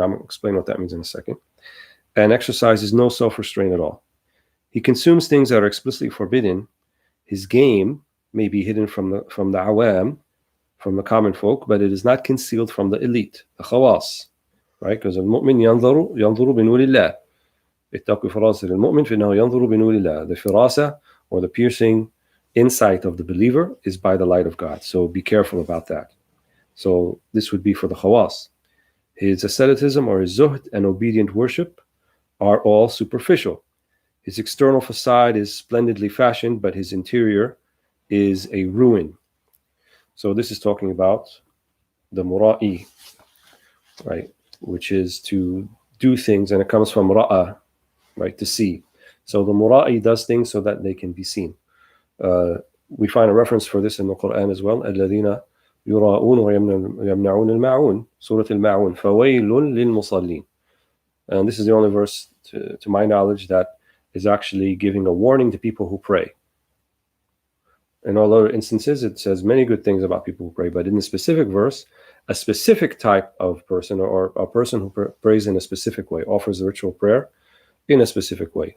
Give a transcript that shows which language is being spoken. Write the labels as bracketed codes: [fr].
[en] I'm going to explain what that means in a second. And exercises no self-restraint at all. He consumes things that are explicitly forbidden. His game may be hidden from the awam, from the common folk, but it is not concealed from the elite, the khawas, right? [ar] Because al-mu'min yanzuru binurillah. ittaqu firasat al-mu'min فإنه ينظر بنور الله. [en] The firasa, or the piercing insight of the believer, is by the light of God. So be careful about that. So this would be for the khawas. His asceticism or his zuhd and obedient worship are all superficial. His external facade is splendidly fashioned, but his interior is a ruin. So this is talking about the mura'i, right, which is to do things, and it comes from ra'a, right, to see. So the mura'i does things so that they can be seen. We find a reference for this in the Quran as well. [ar] الَّذِينَ يُرَاءُونَ وَيَمْنَعُونَ الْمَاعُونَ Surah Al-Ma'un. فَوَيْلٌ لِلْمُصَلِّينَ. [en] And this is the only verse, to my knowledge, that is actually giving a warning to people who pray. In all other instances, it says many good things about people who pray, but in the specific verse, a specific type of person, or a person who prays in a specific way, offers a ritual prayer in a specific way.